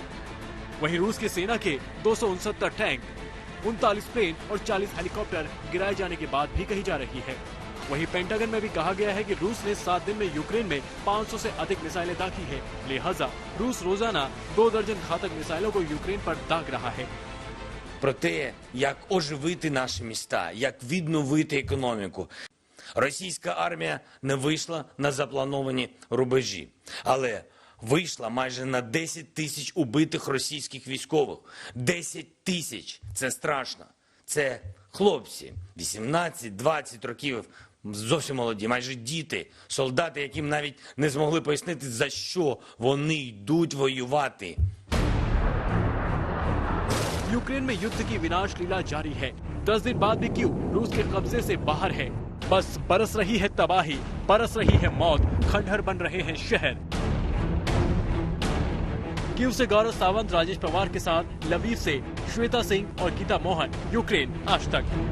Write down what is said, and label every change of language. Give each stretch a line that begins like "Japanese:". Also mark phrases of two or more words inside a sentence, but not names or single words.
Hindi: वहीं रूस की सेना के 269 टैंक, 39 प्लेन और 40 हेलीकॉप्टर गिराए जाने की बात भी कही जा रही है। वहीं पेंटागन में भी कहा गया है कि रूस ने 7 दिन में यूक्रेन में 500 से अधिक मिसाइलें दागी है। लिहाजा रूस रोजाना 2 दर्जन घातक मिसाइलों को यूक्रेन पर दाग रहा है।
Ukrainian: Про те, як оживити наші міста, як відновити економіку. Російська армія не вийшла на заплановані рубежі, але вийшла майже на 10 тисяч убитих російських військових. 10 тисяч – це страшно. Це хлопці 18-20 років, зовсім молоді, майже діти, солдати, яким навіть не змогли пояснити, за що вони йдуть воювати.
Hindi: यूक्रेन में युद्ध की विनाश लीला जारी है। 10 दिन बाद भी कीव रूस के कब्जे से बाहर है। बस बरस रही है तबाही, बरस रही है मौत, खंडहर बन रहे हैं शहर। कीव से गौरव सावंत, राजेश पवार के साथ लवीव से श्वेता सिंह और गीता मोहन, यूक्रेन आज तक।